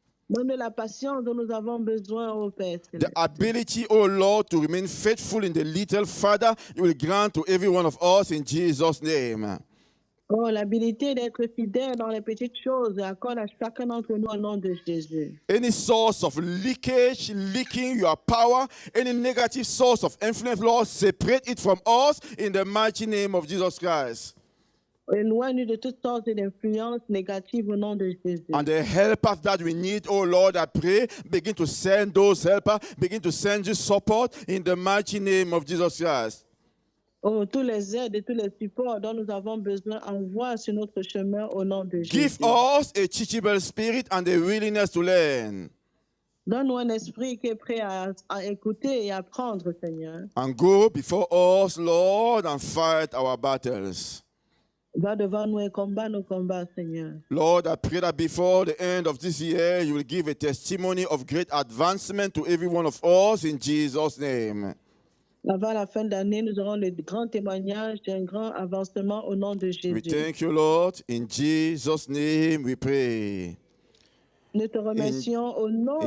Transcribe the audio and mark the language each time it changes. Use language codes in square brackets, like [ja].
[fr] Donne la patience dont nous avons besoin, ô Père. [en] The ability, oh Lord, to remain faithful in the little, Father, you will grant to every one of us in Jesus' name. [fr] Oh, l'habilité d'être fidèle dans les petites choses, accorde à chacun d'entre nous au nom de Jésus. [en] Any source of leakage, leaking your power, any negative source of influence, Lord, separate it from us in the mighty name of Jesus Christ. [fr] Éloigne-nous de toutes sortes d'influences négatives au nom de Jésus. [en] And the helpers that we need, oh Lord, I pray, begin to send those helpers, begin to send you support in the mighty name of Jesus Christ. [fr] Oh, tous les aides et tous les supports dont nous avons besoin, envoie sur notre chemin au nom de Jésus. [en] Give us a teachable spirit and a willingness to learn. [fr] Donne-nous un esprit qui est prêt à écouter et à apprendre, Seigneur. [en] And go before us, Lord, and fight our battles. [fr] Va devant nous et combat nos combats, Seigneur. [en] Lord, I pray that before the end of this year, you will give a testimony of great advancement to every one of us in Jesus' name. [fr] Avant la fin d'année, nous aurons le grand témoignage d'un grand avancement au nom de Jésus. [en] We thank you, Lord. In Jesus' name we pray. [fr] Nous te remercions au nom de